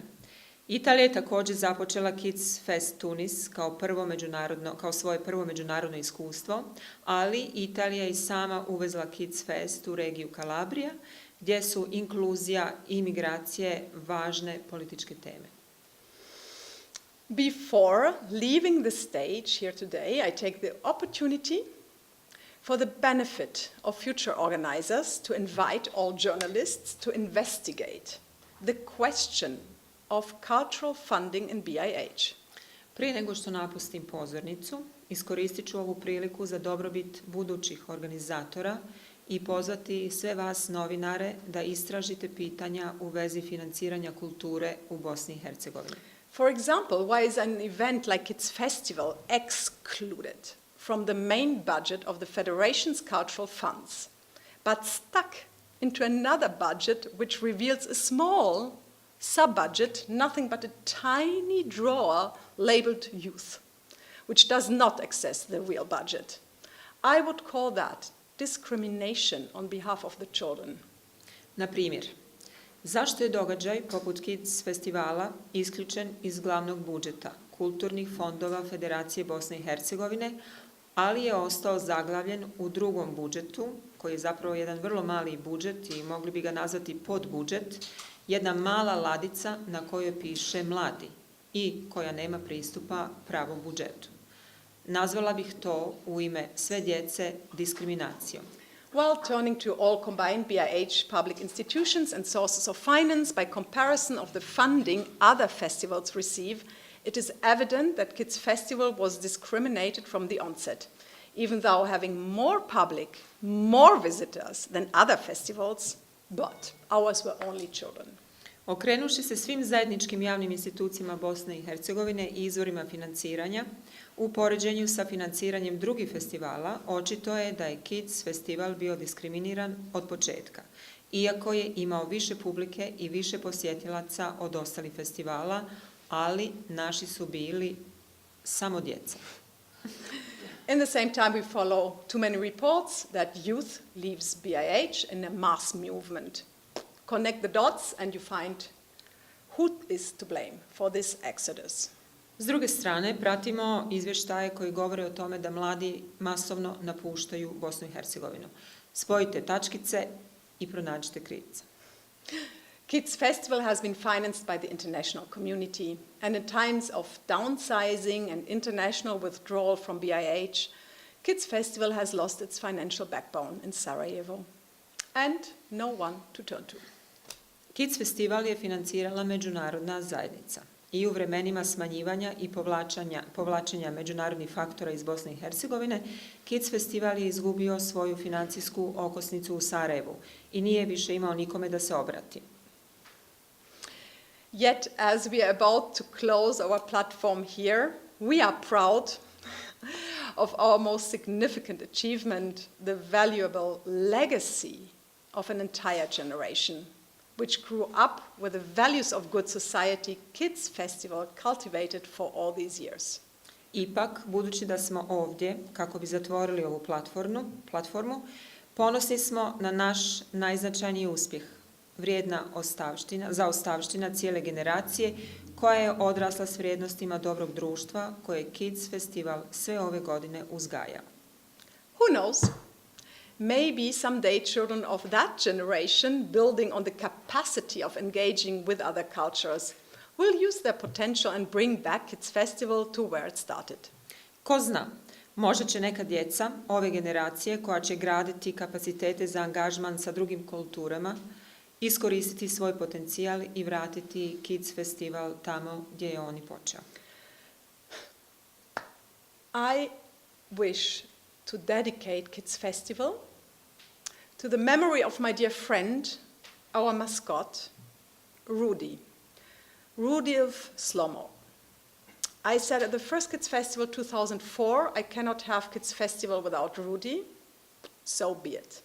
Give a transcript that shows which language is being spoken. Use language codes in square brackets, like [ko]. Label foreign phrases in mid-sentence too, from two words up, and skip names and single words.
[bs] Italija je također započela Kids Fest Tunis kao svoje prvo međunarodno iskustvo, ali Italija je i sama uvezla Kids Fest u regiju Kalabrija, gdje su inkluzija i migracije važne političke teme. [en] Before leaving the stage here today, I take the opportunity for the benefit of future organizers to invite all journalists to investigate the question of cultural funding in BIH. [bs] Prije nego što napustim pozornicu, iskoristit ću ovu priliku za dobrobit budućih organizatora i pozvati sve vas novinare da istražite pitanja u vezi financiranja kulture u Bosni i Hercegovini. [en] For example, why is an event like its festival excluded from the main budget of the Federation's cultural funds, but stuck into another budget which reveals a small sub-budget, nothing but a tiny drawer labeled youth, which does not access the real budget? I would call that discrimination on behalf of the children. [bs] Na primjer, zašto je događaj poput Kids festivala isključen iz glavnog budžeta kulturnih fondova Federacije Bosne i Hercegovine, ali je ostao zaglavljen u drugom budžetu, koji je zapravo jedan vrlo mali budžet i mogli bi ga nazvati podbudžet, jedna mala ladica na kojoj piše mladi i koja nema pristupa pravom budžetu. Nazvala bih to u ime sve djece diskriminacijom. [en] While turning to all combined BIH public institutions and sources of finance by comparison of the funding other festivals receive, it is evident that Kids Festival was discriminated from the onset, even though having more public, more visitors than other festivals, but ours were only children. [bs] Okrenuši se svim zajedničkim javnim institucijama Bosne i Hercegovine i izvorima financiranja, u poređenju sa financiranjem drugih festivala, očito je da je Kids festival bio diskriminiran od početka, iako je imao više publike i više posjetilaca od ostalih festivala, ali naši su bili samo djeca. [en] In the same time, we follow too many reports that youth leaves BIH in a mass movement. Connect the dots and you find who is to blame for this exodus. [bs] S druge strane, pratimo izvještaje koji govore o tome da mladi masovno napuštaju Bosnu i Hercegovinu. Spojite tačkice i pronađite krivca. [en] Kids Festival has been financed by the international community, and in times of downsizing and international withdrawal from BIH, Kids Festival has lost its financial backbone in Sarajevo, and no one to turn to. [bs] Kids festival je financirala međunarodna zajednica i u vremenima smanjivanja i povlačenja međunarodnih faktora iz Bosne i Hercegovine, Kids festival je izgubio svoju financijsku okosnicu u Sarajevu i nije više imao nikome da se obrati. [en] Yet, as we are about to close our platform here, we are proud of our most significant achievement, the valuable legacy of an entire generation, which grew up with the values of good society Kids Festival cultivated for all these years. [bs] Ipak, budući da smo ovdje kako bi zatvorili ovu platformu, ponosni smo na naš najznačajniji uspjeh, vrijedna zaostavština cijele generacije koja je odrasla s vrijednostima dobrog društva koje je Kids Festival sve ove godine uzgajao. [en] Who knows? Maybe someday children of that generation, building on the capacity of engaging with other cultures, will use their potential and bring back Kids Festival to where it started. [bs] Ko zna, možda će neka djeca ove generacije koja će graditi kapacitete za angažman sa drugim kulturama iskoristiti svoj potencijal i vratiti Kids Festival tamo gdje je on i počeo. [en] I wish to dedicate Kids Festival to the memory of my dear friend, our mascot, Rudy of Slomo. I said at the first Kids Festival 2004, I cannot have Kids Festival without Rudy, so be it.